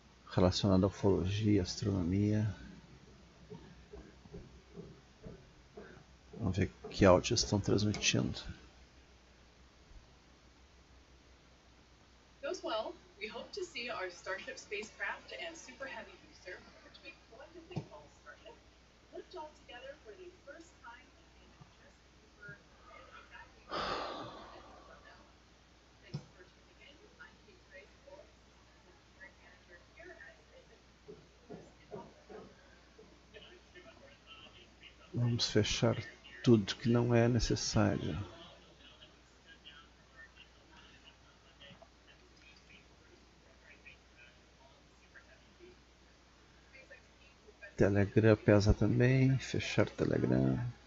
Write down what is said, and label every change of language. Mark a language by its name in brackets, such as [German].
[Portuguese] Relacionado à ufologia, astronomia. Vamos ver que áudio estão transmitindo. [English] Goes well. We hope to see our Starship spacecraft and Super Heavy booster, which we collectively call Starship, lift off together for the first time in just over exactly 4 minutes from now. Thanks for tuning in. I'm PicPay Pix, Engineering Manager here at Seja. [Portuguese] Vamos fechar tudo que não é necessário. Telegram pesa também, fechar Telegram.